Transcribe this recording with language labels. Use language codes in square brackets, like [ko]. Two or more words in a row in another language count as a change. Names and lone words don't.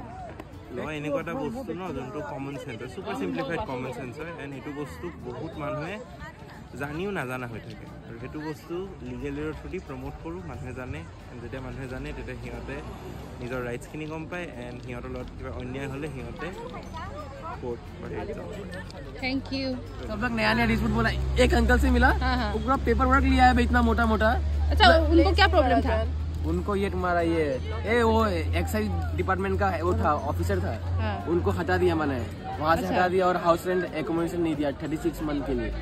[as] ল এনেকুৱা এটা বস্তু ন যোনটো [en] common sense [as] হয়, [en] super simplified common sense [as] হয়, এণ্ড সেইটো বস্তু বহুত মানুহে জানিও নাজানা হৈ থাকে। আৰু সেইটো বস্তু [en] legal aid-ৰ through [as] প্ৰমোট কৰোঁ, মানুহে জানে। যেতিয়া মানুহে জানে তেতিয়া সিহঁতে নিজৰ ৰাইটছখিনি গম পায়, এণ্ড সিহঁতৰ লগত কিবা অন্যায় হ'লে সিহঁতে [hi] कोर्ट पर [en] thank you. [hi] सब लोग नया नया रिपोर्ट बोला। एक अंकल से मिला, वो पूरा पेपर वर्क लिया है इतना मोटा मोटा। अच्छा, उनको क्या प्रॉब्लम था? उनको ये तुम्हारा ये वो [en] excise department [hi] का वो था, ऑफिसर था। उनको हटा दिया मैंने, वहाँ से हटा दिया और [en] house rent accommodation [hi] नहीं दिया 36 मंथ के लिए।